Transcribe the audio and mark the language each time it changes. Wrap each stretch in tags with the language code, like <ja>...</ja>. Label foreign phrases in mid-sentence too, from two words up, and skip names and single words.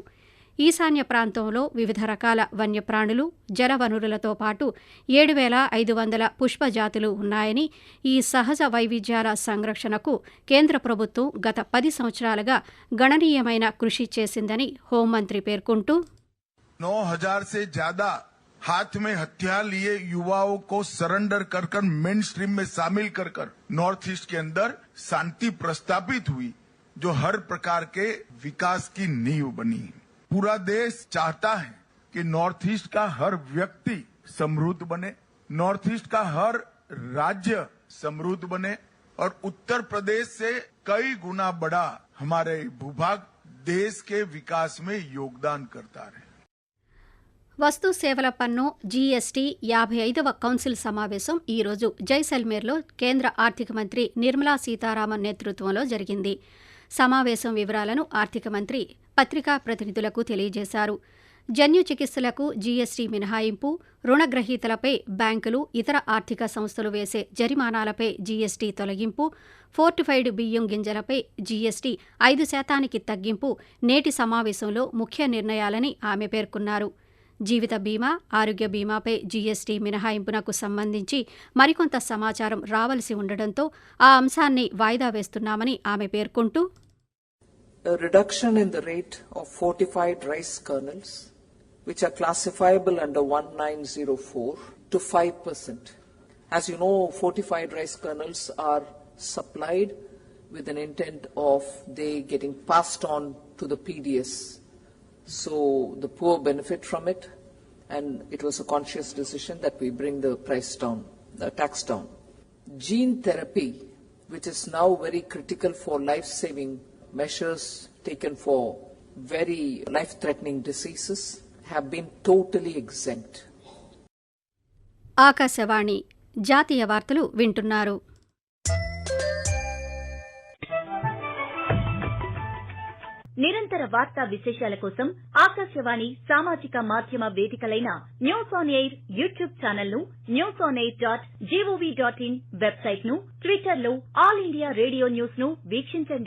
<te>ఈశాన్య ప్రాంతంలో వివిధ రకాల వన్యప్రాణులు, జలవనరులతో పాటు 7,500 పుష్పజాతులు ఉన్నాయని, ఈ సహజ వైవిధ్యాల సంరక్షణకు కేంద్ర ప్రభుత్వం గత 10 సంవత్సరాలుగా గణనీయమైన కృషి చేసిందని హోంమంత్రి పేర్కొంటూ</te> <hi>9,000 से ज्यादा हाथ में हथियार लिए युवाओं को सरेंडर कर</hi> <en>main stream</en> <hi>में शामिल कर नॉर्थ ईस्ट के अंदर शांति प्रस्तापित हुई, जो हर प्रकार के विकास की नींव बनी. पूरा देश चाहता है कि नॉर्थ ईस्ट का हर व्यक्ति समृद्ध बने, नॉर्थ ईस्ट का हर राज्य समृद्ध बने और उत्तर प्रदेश से कई गुना बड़ा हमारे भूभाग देश के विकास में योगदान करता रहे.</hi> <te>వస్తు సేవల పన్ను జీఎస్టీ 55వ కౌన్సిల్ సమావేశం ఈరోజు జైసల్మేర్లో కేంద్ర ఆర్థిక మంత్రి నిర్మలా సీతారామన్ నేతృత్వంలో జరిగింది. సమావేశం వివరాలను ఆర్థిక మంత్రి పత్రికా ప్రతినిధులకు తెలియజేశారు. జన్యు చికిత్సలకు జీఎస్టీ మినహాయింపు, రుణగ్రహీతలపై బ్యాంకులు, ఇతర ఆర్థిక సంస్థలు వేసే జరిమానాలపై జీఎస్టీ తొలగింపు, ఫోర్టిఫైడ్ బియ్యం గింజలపై జీఎస్టీ 5% తగ్గింపు నేటి సమావేశంలో ముఖ్య నిర్ణయాలని ఆమె పేర్కొన్నారు. జీవిత బీమా, ఆరోగ్య బీమాపై జీఎస్టీ మినహాయింపునకు సంబంధించి మరికొంత సమాచారం రావలసి ఉండడంతో ఆ అంశాన్ని వాయిదా వేస్తున్నామని ఆమె పేర్కొంటూ</te> <en>A reduction in the rate of fortified rice kernels, which are classifiable under 1904, to 5%. As you know, fortified rice kernels are supplied with an intent of they getting passed on to the PDS. So the poor benefit from it, and it was a conscious decision that we bring the price down tax down. Gene therapy, which is now very critical for life-saving measures taken for very life-threatening diseases, have been totally exempt.</en> <te>ఆకాశవాణి జాతీయ వార్తలు వింటున్నారు. నిరంతర వార్తా విశేషాల కోసం ఆకాశవాణి సామాజిక మాధ్యమ వేదికలైన న్యూస్ ఆన్ ఎయిర్ యూట్యూబ్ ఛానల్ ను, newsonair.gov.in వెబ్సైట్ ను, ట్విట్టర్ లో ఆల్ ఇండియా రేడియో న్యూస్ ను వీక్షించండి.</te>